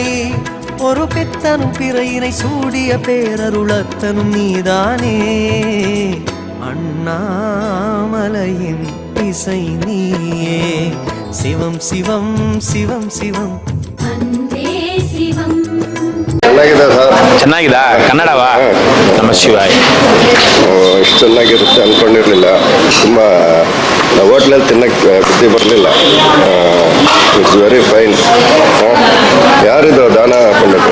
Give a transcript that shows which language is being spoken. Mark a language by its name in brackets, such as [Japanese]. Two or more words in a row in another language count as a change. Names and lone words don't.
[Tamil] ஒரு பித்தனும் பிறையினை சூடிய பேரருளத்தனும் நீதானே, அண்ணாமலையின் இசை நீயே. சிவம் சிவம் சிவம் சிவம் அன்பே சிவம். [Kannada] ಚೆನ್ನಾಗಿದೆ ಸರ್. ಚೆನ್ನಾಗಿದಾ? ಕನ್ನಡವಾ? [Sanskrit] ನಮ ಶಿವಾಯ. [Kannada] ಇಷ್ಟು ಚೆನ್ನಾಗಿರುತ್ತೆ ಅಂದ್ಕೊಂಡಿರಲಿಲ್ಲ. ತುಂಬ ಹೋಟ್ಲಲ್ಲಿ ತಿನ್ನಕ್ಕೆ ಬುದ್ಧಿ ಬರಲಿಲ್ಲ. [English] it's very fine. [Kannada] ಯಾರಿದು ದಾನ ಹಾಕೊಂಡ್ಬಿಟ್ರು?